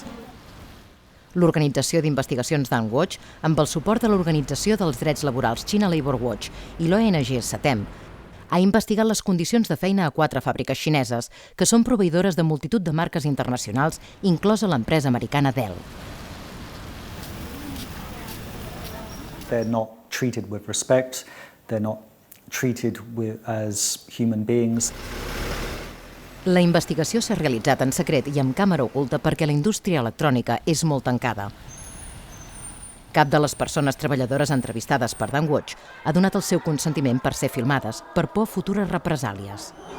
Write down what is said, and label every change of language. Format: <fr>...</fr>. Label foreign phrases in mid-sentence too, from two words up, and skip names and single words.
<ca>L'Organització d'Investigacions Danwatch, amb el suport de l'Organització dels Drets Laborals China Labor Watch i l'ONG SATEM, ha investigat les condicions de feina a 4 fàbriques xineses, que són proveïdores de multitud de marques internacionals, inclosa l'empresa americana Dell.</ca> <en>They're not treated with respect, they're not treated as human beings.</en> <ca>La investigació s'ha realitzat en secret i amb càmera oculta perquè la indústria electrònica és molt tancada. Cap de les persones treballadores entrevistades per Danwatch ha donat el seu consentiment per ser filmades, per por a futures represàlies.</ca>